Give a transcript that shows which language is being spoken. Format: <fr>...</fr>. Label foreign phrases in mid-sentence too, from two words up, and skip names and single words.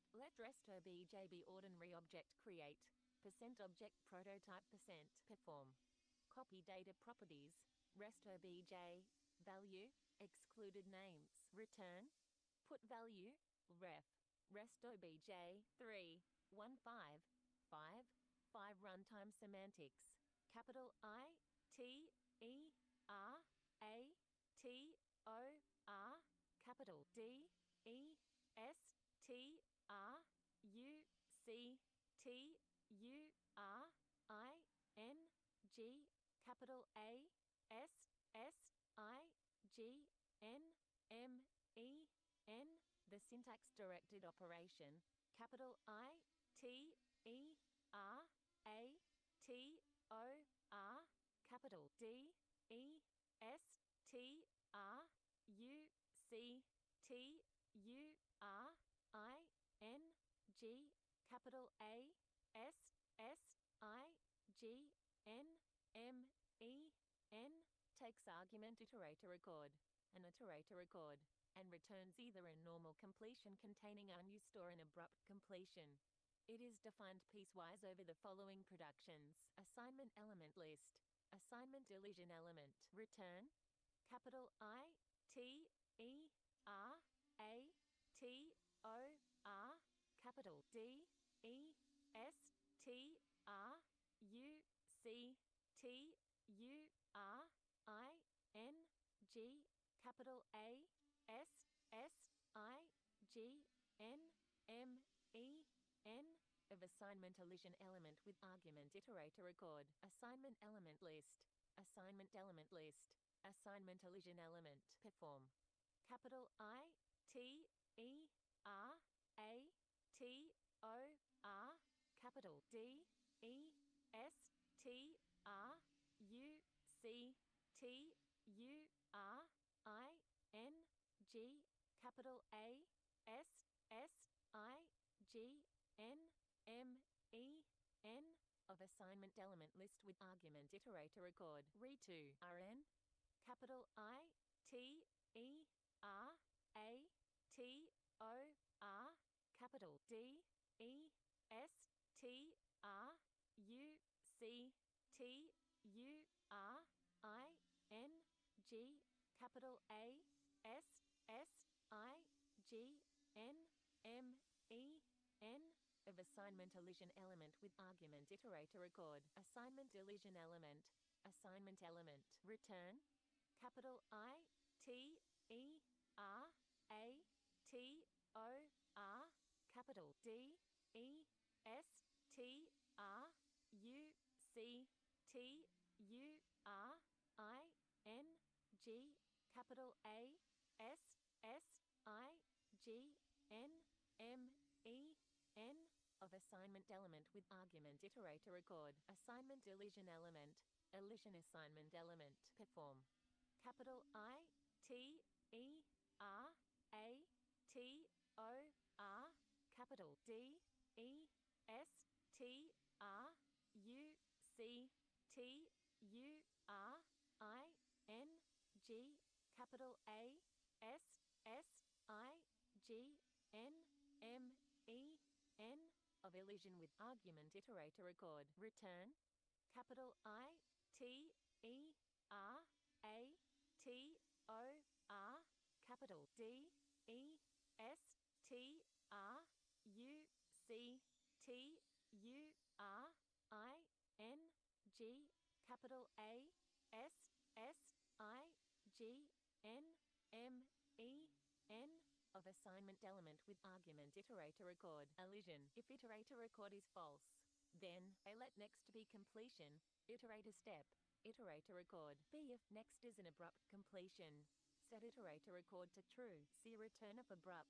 <en>Let rest obj be ordinary object create %object prototype %perform copy data properties. Rest obj value excluded names. Return put value ref rest obj 3 1 5 5 5 runtime semantics. Capital I T E R A T O R, capital D E S T R U C T U R I N G, capital A S S I G N the syntax-directed operation, capital I-T-E-R-A-T-O-R, capital D-E-S-T-R-U-C-T-U-R-I-N-G, capital A-S-S-I-G-N-M-E-N, takes argument iterator record, an iterator record, and returns either a normal completion containing unused or an abrupt completion. It is defined piecewise over the following productions: assignment element list, assignment deletion element, return, capital I-T-E-R-A-T-O-R, capital D-E-S-T-R-U-C-T-U-R-I-N-G, capital A-S-S-I-G-N-M-E-N, of assignment elision element with argument iterator record, assignment element list, assignment element list, assignment elision element, perform, capital I-T-E-R-A-T-O-R, capital D-E-S-T-R-U-C-T-U-R-I-N-G, capital A-S-S-I-G-N-M-E-N, of assignment element list with argument iterator record, re2 RN, capital I-T-E-R-A-T-O-R, capital D-E-S-T-R-U-C-T-U-R-I-N-G, capital A-S-S-I-G-N-M-E-N, of assignment elision element with argument iterator record, assignment elision element, assignment element, return, capital I-T-E-R-A-T-O-R, capital D-E-S-T-R-U-C-T-U-R-I-N-G, capital A-S-S-I-G-N-M-E-N, of assignment element with argument iterator record, assignment elision element, elision assignment element, perform, capital I-T-E-R-A-T-O-R, capital D-E-S-T-R-U-C-T-U-R-I-N-G, capital A-S-S-I-G-N-M-E-N, of elision with argument iterator record, return, capital I-T-E-R-A-T-O-R, capital D-E-S-T-R-U-C-T-U-R-I-N-G, capital A-S-S-I-G-N-M-E-N, of assignment element with argument iterator record, elision. If iterator record is false, then A let next to be completion, iterator step, iterator record. B if next is an abrupt completion, set iterator record to true, C return if abrupt.</en>